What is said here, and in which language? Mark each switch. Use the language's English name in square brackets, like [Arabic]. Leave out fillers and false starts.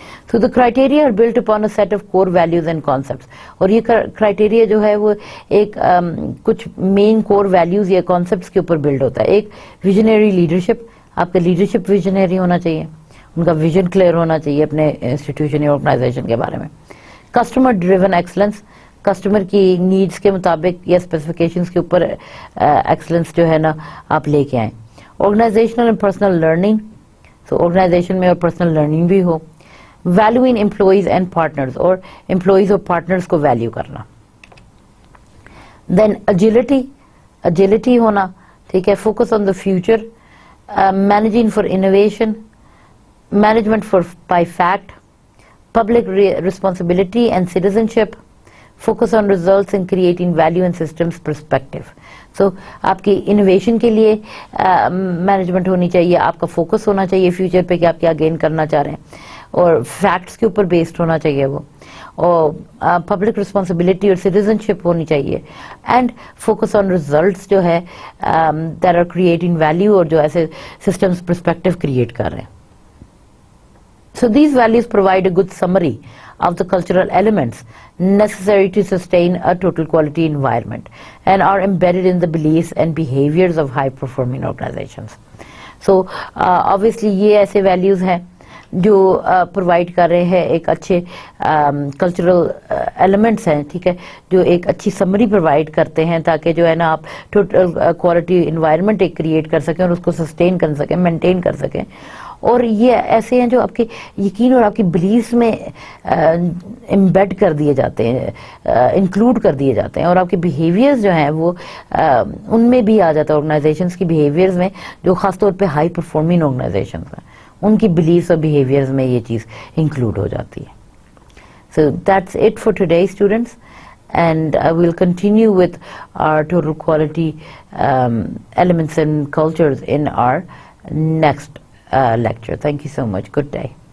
[English] So the criteria are built upon a set of core values and concepts. [Urdu] اور یہ criteria جو ہے وہ ایک کچھ مین کور ویلیوز یا کانسیپٹس کے اوپر بلڈ ہوتا ہے. ایک ویژنری لیڈرشپ، آپ کا لیڈرشپ ویژنری ہونا چاہیے، ان کا ویژن کلیئر ہونا چاہیے اپنے انسٹیٹیوشن یا آرگنائزیشن کے بارے میں. [English] customer driven excellence, [Urdu] کسٹمر کی نیڈس کے مطابق یا اسپیسیفکیشنس کے اوپر ایکسلنس جو ہے نا آپ لے کے آئیں. [English] organisational and personal learning, [Urdu] تو آرگنائزیشن میں اور پرسنل لرننگ بھی ہو. [English] value in employees and partners, [Urdu] اور امپلائیز اور پارٹنرز کو ویلیو کرنا. [English] then agility [Urdu] ہونا، ٹھیک ہے، [English] Focus on the future, managing for innovation, management by fact, public responsibility and citizenship, focus on results and creating value and systems perspective. [Urdu] So آپ کی innovation کے لیے مینجمنٹ ہونی چاہیے، آپ کا فوکس ہونا چاہیے فیوچر پہ کہ آپ کیا گین کرنا چاہ رہے ہیں، اور فیکٹس کے اوپر بیسڈ ہونا چاہیے وہ، اور پبلک رسپانسبلٹی اور سٹیزنشپ ہونی چاہیے، [English] and focus on results [Urdu] جو ہے [English] that are creating value, [Urdu] اور جو ایسے سسٹمس پرسپیکٹو کریٹ کر رہے ہیں. [English] So these values provide a good summary of the cultural elements necessary to sustain a total quality environment and are embedded in the beliefs and behaviors of high performing organizations. [Urdu] So obviously یہ ایسے values ہیں جو provide کر رہے ہیں ایک اچھے cultural elements ہیں، ٹھیک ہے، جو ایک اچھی سمری پرووائڈ کرتے ہیں تاکہ جو ہے نا آپ ٹوٹل کوالٹی انوائرمنٹ ایک کریٹ کر سکیں اور اس کو سسٹین کر سکیں، مینٹین کر سکیں. اور یہ ایسے ہیں جو آپ کے یقین اور آپ کی بلیفس میں امبیڈ کر دیے جاتے ہیں، انکلوڈ کر دیے جاتے ہیں، اور آپ کے بیہیویئرز جو ہیں وہ ان میں بھی آ جاتا ہے، آرگنائزیشنس کی بیہیویئرز میں جو خاص طور پہ ہائی پرفارمنگ آرگنائزیشنس ہیں ان کی بلیفس اور بیہیویئرز میں یہ چیز انکلوڈ ہو جاتی ہے. [English] So that's it for today students, and we'll continue with our total quality elements and cultures in our next lecture. Thank you so much. Good day.